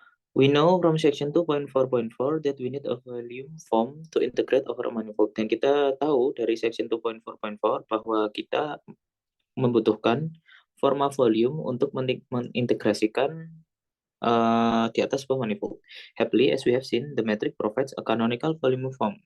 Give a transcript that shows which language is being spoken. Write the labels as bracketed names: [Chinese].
[English] We know from section 2.4.4 that we need a volume form to integrate over a manifold. [Indonesian] Dan kita tahu dari section 2.4.4 bahwa kita membutuhkan forma volume untuk mengintegrasikan di atas sebuah manifold. [English] Happily, as we have seen, the metric provides a canonical volume form.